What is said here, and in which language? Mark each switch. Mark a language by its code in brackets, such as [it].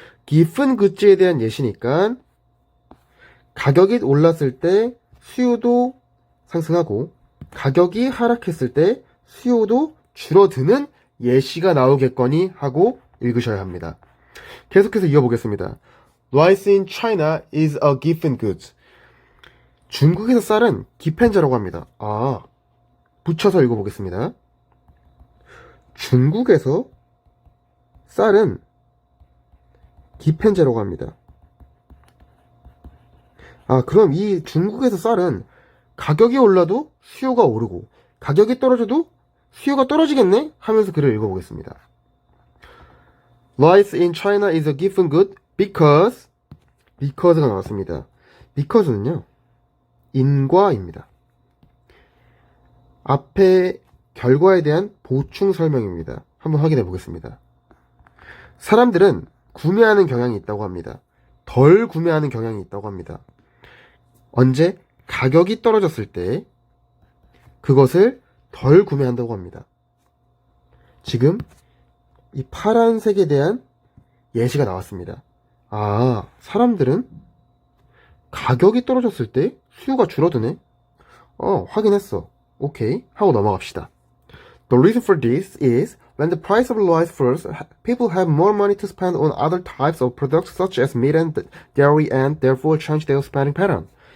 [ko] given goods에 대한 예시니까 가격이 올랐을 때 수요도 상승하고 가격이 하락했을 때 수요도 줄어드는 예시가 나오겠거니 하고 읽으셔야 합니다. 계속해서 이어보겠습니다. [en] Rice in China is a given goods. [ko] 중국에서 쌀은 기펜제라고 합니다. 붙여서 읽어보겠습니다. 중국에서 쌀은 기펜제라고 합니다. 그럼 이 중국에서 쌀은 가격이 올라도 수요가 오르고 가격이 떨어져도 수요가 떨어지겠네? 하면서 글을 읽어보겠습니다. [en] Rice in China is a given good because가 [ko] 나왔습니다. because는요, 인과입니다. 앞에 결과에 대한 보충 설명입니다. 한번 확인해 보겠습니다. 사람들은 구매하는 경향이 있다고 합니다. 덜 구매하는 경향이 있다고 합니다. 언제? 가격이 떨어졌을 때 그것을 덜 구매한다고 합니다. 지금 이 파란색에 대한 예시가 나왔습니다. 사람들은 가격이 떨어졌을 때 수요가 줄어드네? 확인했어. 오케이. 하고 넘어갑시다. [en] The reason for this is when the price of rice falls, people have more money to spend on other types of products such as meat and dairy and therefore change their spending pattern.